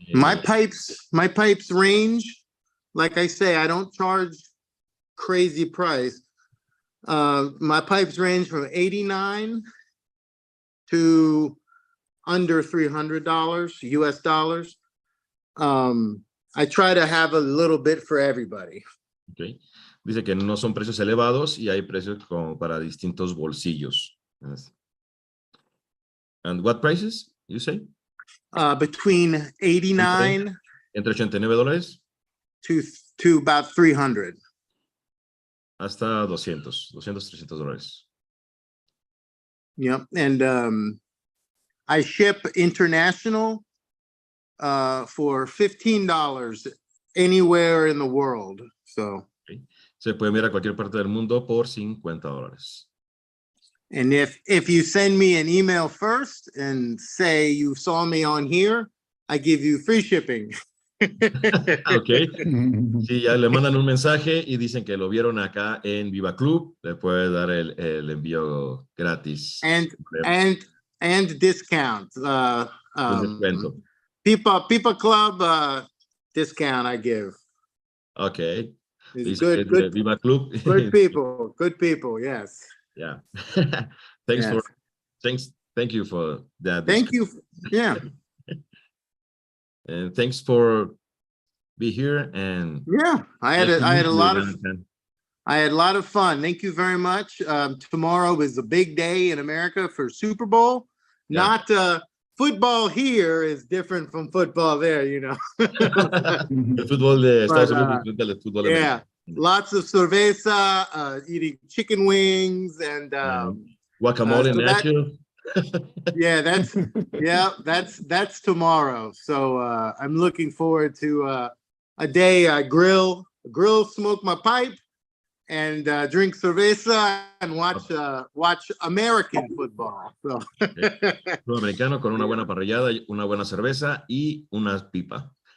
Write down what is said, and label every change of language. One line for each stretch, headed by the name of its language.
English: My pipes range, like I say, I don't charge crazy price. My pipes range from $89 to under $300 US dollars. I try to have a little bit for everybody. Okay.
Spanish: Dice que no son precios elevados y hay precios como para distintos bolsillos.
English: And what prices you say? Between $89
Spanish: Entre $89
English: to about 300.
Spanish: hasta $300.
English: Yep. And I ship international for $15 anywhere in the world. So. Okay.
Spanish: Se puede enviar a cualquier parte del mundo por $50.
English: And if you send me an email first and say you saw me on here, I give you free shipping. Ok.
Spanish: Si ya le mandan un mensaje y dicen que lo vieron acá en BiibaClub, le puede dar el envío gratis.
English: And discount.
Spanish: Descuento.
English: Pipa Club discount I give. Ok. It's good BiibaClub. Good people, yes. Yeah. Yes. Thank you for that. Thank you. Yeah. And thanks for be here. And yeah, I had a lot of fun. Thank you very much. Tomorrow is a big day in America for Super Bowl. Yeah. Not football here is different from football there, you know.
Spanish: El fútbol de Estados Unidos es el fútbol
English: yeah. Lots of cerveza, eating chicken wings, and guacamole and nachos. That's tomorrow. So I'm looking forward to a day I grill, smoke my pipe, and drink cerveza and watch American football. So.
Spanish: Fútbol americano con una buena parrillada, una buena cerveza y una pipa.